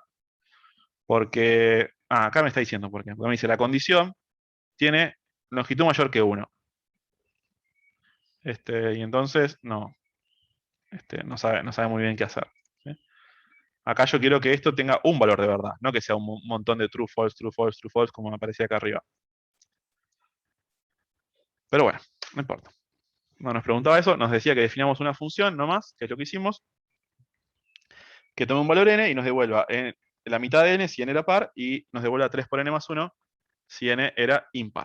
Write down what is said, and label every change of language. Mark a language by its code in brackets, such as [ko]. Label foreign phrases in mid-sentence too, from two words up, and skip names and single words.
[es] Porque, acá me está diciendo por qué. Porque me dice la condición tiene longitud mayor que 1. Y entonces no sabe muy bien qué hacer. ¿Sí? Acá yo quiero que esto tenga un valor de verdad, no que sea un montón de [en] true, false, true, false, true, false, [es] como me aparecía acá arriba. Pero bueno, no importa. No nos preguntaba eso, nos decía que definamos una función nomás, que es lo que hicimos, que tome un valor n y nos devuelva la mitad de n si n era par y nos devuelva 3 por n más 1 si n era impar.